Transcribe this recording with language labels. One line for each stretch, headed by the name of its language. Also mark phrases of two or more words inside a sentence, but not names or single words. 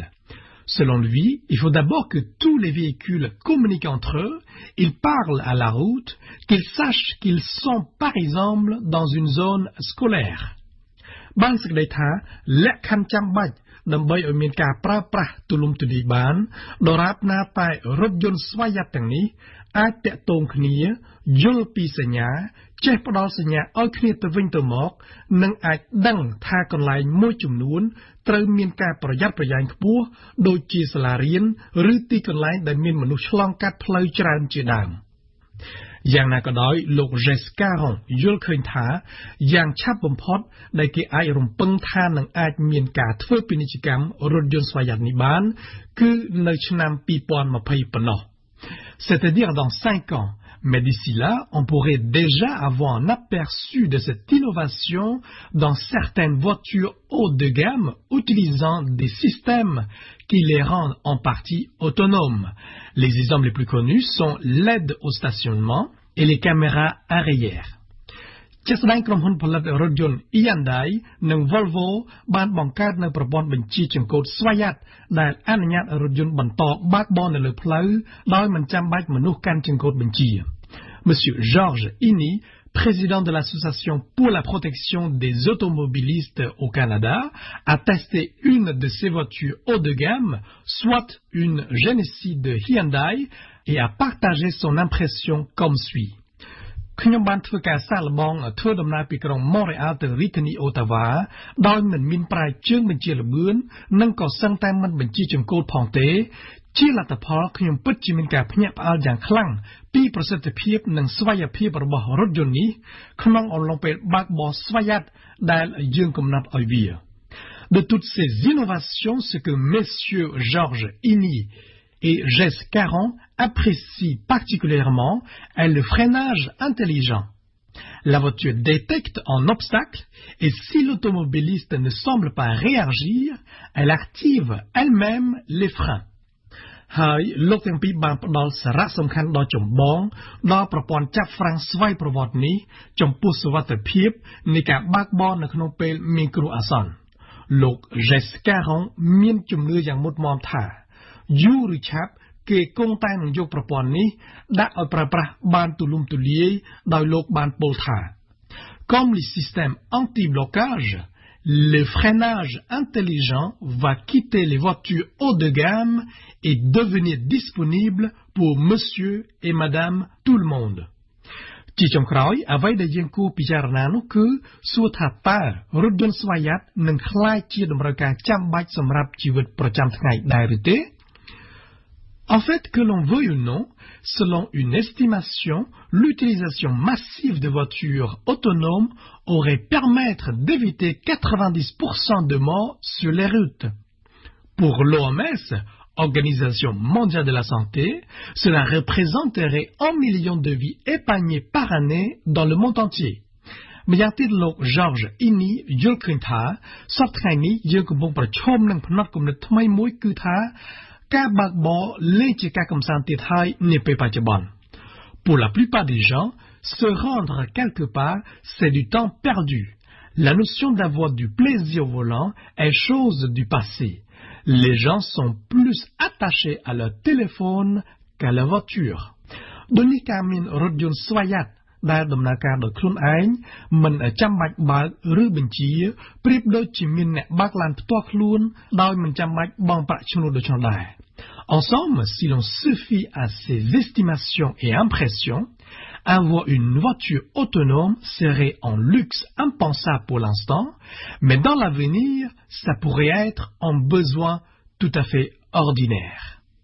French: Selon lui, il faut d'abord que tous les véhicules communiquent entre eux, ils parlent à la route, qu'ils sachent qu'ils sont par exemple dans une zone scolaire.
Khmer: បានសេចក្តីថាលក្ខខណ្ឌចាំបាច់ដើម្បីឲ្យមានការប្រើប្រាស់ទូលំទូលាយបានដរាបណាតែរថយន្តស្វ័យយ័តទាំងនេះអាចតា ក់ទងគ្នាយល់ពីសញ្ញាចេះផ្ដល់សញ្ញាឲ្យគ្នាទៅវិញទៅមកនិងអាចដឹងថាកន្លែងមួយ ចំនួនត្រូវមានការប្រយ័ត្នប្រយែងខ្ពស់ដូចជាសាលារៀនឬទីកន្លែងដែលមានមនុស្សឆ្លងកាត់ផ្លូវច្រើនជាដើមយ៉ាងណាក៏ដោយលោក Jesse Caron យល់ឃើញថាយ៉ាងឆាប់បំផុតដែលគេអាចរំពឹងថានឹងអាចមានការធ្វើពាណិជ្ជកម្មរថយន្តស្វ័យយ័តនេះបានគឺនៅឆ្នាំ2020ប៉ុណ្ណោះ
French: C'est-à-dire dans 5 ans. Mais d'ici là, on pourrait déjà avoir un aperçu de cette innovation dans certaines voitures haut de gamme utilisant des systèmes qui les rendent en partie autonomes. Les exemples les plus connus sont l'aide au stationnement et les caméras arrière.
Khmer: ជាក់ស្ដែងក្រុមហ៊ុនផលិតរថយន្ត Hyundai និង Volvo បានបង្កើតនៅប្រព័ន្ធបញ្ជាចង្កូតស្វ័យយ័តដែលអនុញ្ញាតរថយន្តបន្តបើកបរនៅលើផ្លូវដោយមិនចាំបាច់មនុស្សកាន់ចង្កូតបញ្ជា
French: Monsieur Georges Inni, président de l'Association pour la protection des automobilistes au Canada, a testé une de ces voitures haut de gamme, soit une Genesis de Hyundai, et a partagé son impression comme suit.
Khmer: ខ្ញុំបានធ្វើការសាកល្បងធ្វើដំណើរពីក្រុង Montréal ទៅរាជធានី Ottawa ដោយមិនមានប្រាយជើងបញ្ជា ល្បឿននិងក៏សឹងតែមិនបញ្ជាចង្កូតផងទេជាលទ្ធផលខ្ញុំពិតជាមានការភ្ញាក់ផ្អើលយ៉ាងខ្លាំងពីប្រសិទ្ធភាពនិងស្វ័យភាពរបស់រថយន្តនេះក្នុងអំឡុងពេលបើកបរស្វ័យយ័តដែលយើងកំណត់ឲ្យវា
French: De toutes ces innovations, ce que messieurs Georges Inni et Jesse Caron apprécie particulièrement est le freinage intelligent. La voiture détecte un obstacle et si l'automobiliste ne semble pas réagir, elle active elle-même les freins.
Khmer: ហើយលោកទាំងពីរបានផ្ដល់សារៈសំខាន់ដ៏ចម្បងដល់ប្រព័ន្ធចាប់ហ្វ្រាំងស្វ័យប្រវត្តិនេះចំពោះសុវ ត្ថិភាពនៃការបើកបរនៅក្នុងពេលមានគ្រោះអាសន្នលោក Jesse Caron មានជំនឿយ៉ាងមុតមាំថាយូរឬឆាប់គេគង់តែនឹងយកប្រព័ន្ធនេះដាក់ឲ្យប្រើប្រាស់បានទូលំទូលាយដោយលោកបានពោលថា
French: Comme les systèmes anti-blocage, le freinage intelligent va quitter les voitures haut de gamme et devenir disponible pour monsieur et madame tout le monde.
Khmer: ជាចុងក្រោយអ្វីដែលយើងគួរពិចារណានោះគឺសួរថាតើរថយន្តស្វ័យយ័តនឹងក្លាយជាតម្រូវការចាំបាច់សម្រាប់ជីវិតប្រចាំថ្ងៃដែរឬទេ
French: En fait, que l'on veuille ou non, selon une estimation, l'utilisation massive de voitures autonomes aurait permettre d'éviter 90% de morts sur les routes. Pour l'OMS, Organisation mondiale de la santé, cela représenterait 1 million de vies épargnées par année dans le monde entier.
Khmer: ម្យ៉ាងទៀតលោក George Inni យល់ឃើញថាសប្តាហ៍ថ្ងៃនេះយើងកំពុងប្រឈមនឹងផ្នត់គំនិតថ្មីមួយគឺថាការបើកបរលែងជាការកំសាន្តទៀតហើយនាពេលបច្ចុប្បន្ន
French: Pour la plupart des gens, se rendre quelque part, c'est du temps perdu. La notion d'avoir du plaisir au volant est chose du passé. Les gens sont plus attachés à leur téléphone qu'à leur voiture.
Khmer: ដូចនេះការមានរថយន្តស្វ័យយ័តដែលដំណើរការដោយខ្លួនឯងមិនចាំបាច់បើកឬបញ្ជាប្រៀបដូចជាមានអ្នកបើកឡានផ្ទាល់ខ្លួនដោយមិនចាំបាច់បង់ប្រាក់ឈ្នួលដូច្នោះដែរ
French: En somme, si l'on se fie à ces estimations et impressions, avoir une voiture autonome serait un luxe impensable pour l'instant, mais dans l'avenir, ça pourrait être un besoin tout à fait ordinaire.